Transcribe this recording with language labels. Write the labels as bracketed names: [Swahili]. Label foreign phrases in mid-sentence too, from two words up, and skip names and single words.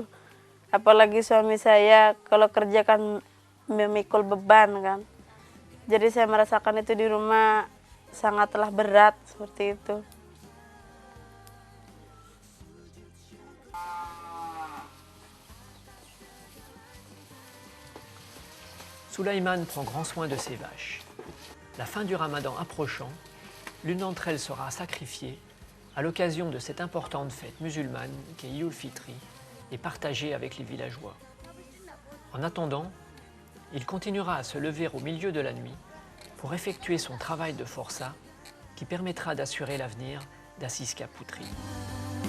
[Indonesian] Apalagi suami saya kalau kerja kan memikul beban kan. Jadi saya merasakan itu di rumah sangatlah berat seperti itu. [French] Sulaiman prend grand soin de ses vaches. La fin du ramadan approchant, l'une d'entre elles sera sacrifiée à l'occasion de cette importante fête musulmane qu'est Eid al-Fitr et partagée avec les villageois. En attendant, il continuera à se lever au milieu de la nuit pour effectuer son travail de forçat qui permettra d'assurer l'avenir d'Aziz Putri.